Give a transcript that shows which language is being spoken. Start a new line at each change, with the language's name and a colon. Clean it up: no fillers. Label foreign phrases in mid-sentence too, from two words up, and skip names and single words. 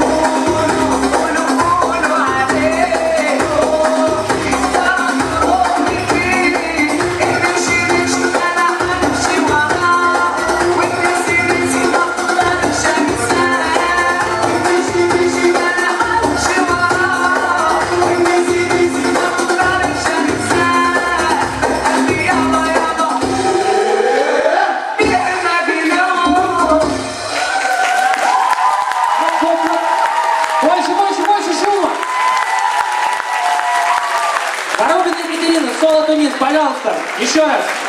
Arabic: قولوا عليه برضه روحي فيه امشي انا همشي وراه والنسي ما اقدرش انساه امشي انا همشي وراه والنسي ما اقدرش انساه قلبي يابا بيحنا بينام
Russian: Больше шума. Воробин Екатерина, соло тунис, пожалуйста, еще раз.